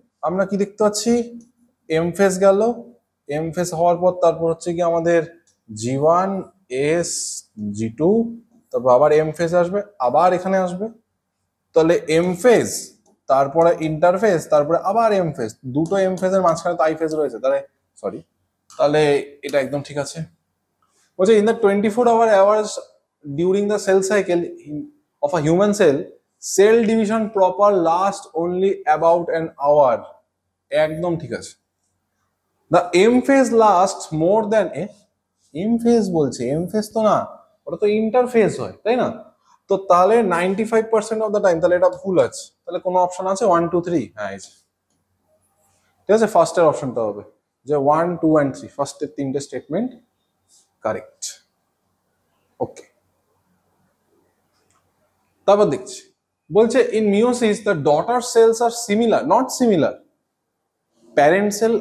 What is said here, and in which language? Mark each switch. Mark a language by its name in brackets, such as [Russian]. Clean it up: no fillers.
[Bangla] আমরা কি দেখতে পাচ্ছি, এম ফেজ গেল, এম ফেজ হওয়ার পর তারপর হচ্ছে কি আমাদের G1 S G2, তারপর আবার এম ফেজ আসবে, আবার এখানে আসবে, তাহলে এম ফেজ তারপরে ইন্টারফেস তারপরে আবার এম ফেজ, দুটো এম ফেজের মাঝখানে তো আই ফেজ রয়েছে, তাহলে এটা একদম ঠিক আছে। [English] বলছে in the 24-hour hours during the cell cycle of a human cell division proper last only about an hour, [Bangla] একদম ঠিক আছে। [English] the M phase lasts more than M phase [Bangla] বলছে, M phase তো না, ওটা তো ইন্টারফেজ হয়, তাই না? তো তাহলে [English] 95% of the time, [Bangla] তাহলে এটা ভুল আছে। তাহলে কোনো অপশন আছে 1 2 3? হ্যাঁ এই যে, ঠিক আছে, ফার্স্টের অপশনটা হবে যে 1 2 and 3, ফার্স্টের তিনটে স্টেটমেন্ট কারেক্ট। ওকে, তারপর দেখছি, বলছে [English] In meiosis the daughter cells আর similar not similar parent cell.